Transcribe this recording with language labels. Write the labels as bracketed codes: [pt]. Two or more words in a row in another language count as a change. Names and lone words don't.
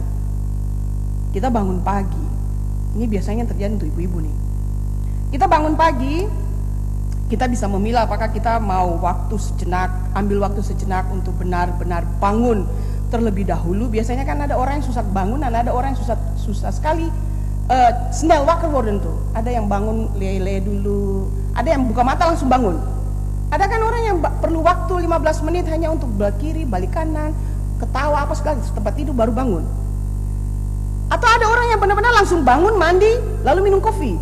[id] Kita bangun pagi. Ini biasanya terjadi untuk ibu-ibu nih. Kita bangun pagi, kita bisa memilih apakah kita mau ambil waktu sejenak untuk benar-benar bangun terlebih dahulu. Biasanya kan ada orang yang susah bangun dan ada orang yang susah sekali [nl] snel wakker worden [id] tuh. Ada yang bangun lele dulu, ada yang buka mata langsung bangun. Ada kan orang yang perlu waktu 15 menit hanya untuk belok kiri, balik kanan, ketawa apa segala tempat tidur baru bangun. Atau ada orang yang benar-benar langsung bangun, mandi, lalu minum kopi.